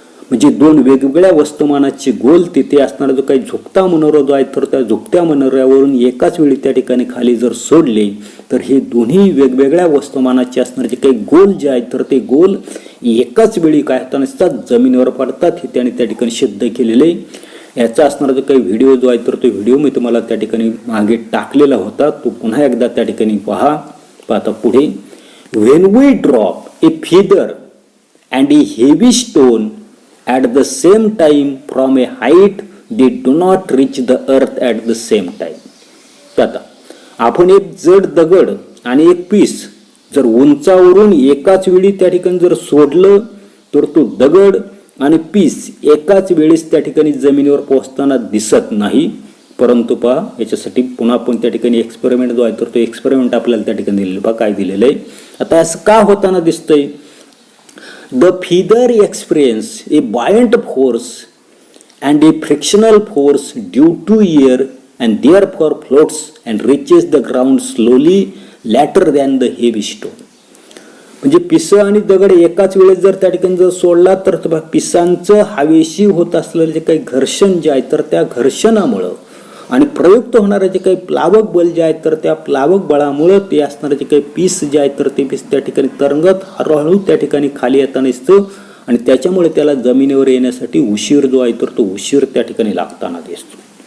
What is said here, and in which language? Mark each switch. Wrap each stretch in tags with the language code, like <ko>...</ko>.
<mr>म्हणजे दोन वेगवेगळ्या वस्तुमानाचे गोल तिथे असणारा जो काही झुकता मनोरा जो आहे तर त्या झुकत्या मनोऱ्यावरून एकाच वेळी त्या ठिकाणी खाली जर सोडले तर हे दोन्ही वेगवेगळ्या वस्तुमानाचे असणारे जे काही गोल जे आहेत तर ते गोल एकाच वेळी काय होता नसतात जमिनीवर पडतात हे त्याने त्या ठिकाणी सिद्ध केलेले. याचा असणारा जो काही व्हिडिओ जो आहे तर तो व्हिडिओ मी तुम्हाला त्या ठिकाणी मागे टाकलेला होता, तो पुन्हा एकदा त्या ठिकाणी पहा. पाहता पुढे</mr> <en>When we drop a feather and a heavy stone at the same time from a height they do not reach the earth at the same time.</en> <mr>आता आपण एक जड दगड आणि एक पीस जर उंचावरून एकाच वेळी त्या ठिकाणी जर सोडलं तर तो दगड आणि पीस एकाच वेळेस त्या ठिकाणी जमिनीवर पोहोचताना दिसत नाही. परंतु पहा याच्यासाठी पुन्हा आपण त्या ठिकाणी एक्सपेरिमेंट जो आहे तर तो एक्सपेरिमेंट आपल्याला त्या ठिकाणी दिलेलं पहा काय दिलेलं आहे. आता असं का होताना दिसतंय.</mr> <en>The feather experience a buoyant force and a frictional force due to air and therefore floats and reaches the ground slowly later than the heavy stone.</en> <mr>म्हणजे पिसं आणि दगड एकाच वेळेस जर त्या ठिकाणी जर सोडला तर पिसांचं हवेशी होत असलेलं जे काही घर्षण जे आहे तर त्या घर्षणामुळं आणि प्रयुक्त होणारे जे काही प्लावक बल जे आहेत तर त्या प्लावक बळामुळे ते असणारे जे काही पीस जे आहेत तर ते पीस त्या ठिकाणी तरंगत हळूहळू त्या ठिकाणी खाली येताना दिसतं आणि त्याच्यामुळे त्याला जमिनीवर येण्यासाठी उशीर जो आहे तर तो उशीर त्या ठिकाणी लागताना दिसतो.</mr>